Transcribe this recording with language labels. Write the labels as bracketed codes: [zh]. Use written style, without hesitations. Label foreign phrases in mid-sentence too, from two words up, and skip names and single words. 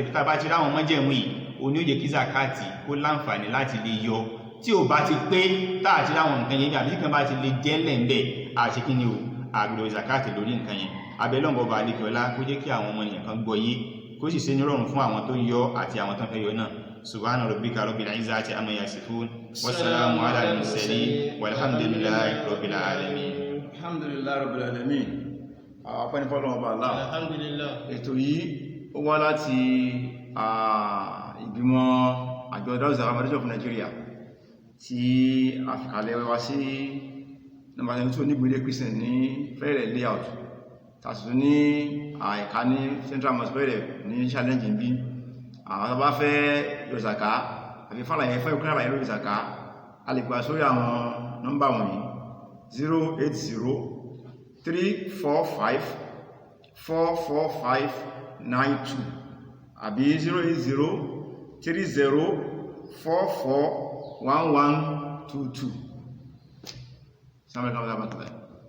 [yo] Bí tá a bá ti rí àwọn májẹ̀mú yìí, òun ni ó jẹ́ kí zakat kó láǹfààní láti lè yọ. Tí ò bá ti pé tá a ti rí àwọn nǹkan yẹn àbí tí kan bá ti lè jẹ́ lẹ́ńbẹ̀ àṣẹ kí ni o àgbèrò zakat lórí nǹkan yẹn. Abẹ́lọ́ngọ̀ ọba àlekè ọlá kó jẹ́ kí àwọn ọmọ ènìyàn kan gbọ́ yé, kó sì ṣe ní rọrùn fún àwọn tó ń yọ àti àwọn tó ń fẹ́ yọ náà. [ar] سبحان ربك رب العزة عما يصفون وسلام على المرسلين والحمد لله رب العالمين. الحمد لله رب العالمين. [yo] Ọpẹ́ ni fọ́lọ́run ọba Allah. [ar] Alhamdulillah. [yo] Ètò yìí ó wá láti ìgbìmọ̀ àjọ Darus Salam Foundation of Nigeria tí a fi kalẹ̀ wá sí nọ́mbà 72 ní Ìgbèlè Christian ní Fẹ́rẹ̀ layout, tàṣìtò ní àìká ní Central Mosque Fẹ́rẹ̀ ní challenge bí àwọn tó bá fẹ́ yọ zaka àbí fàlàyé fẹ́ ìkúnlẹ̀ àlàyé lórí zaka a lè gbà sórí àwọn nọ́mbà wọ̀nyí 08034544592 àbí 08030441122. [ar] السلام عليكم ورحمة الله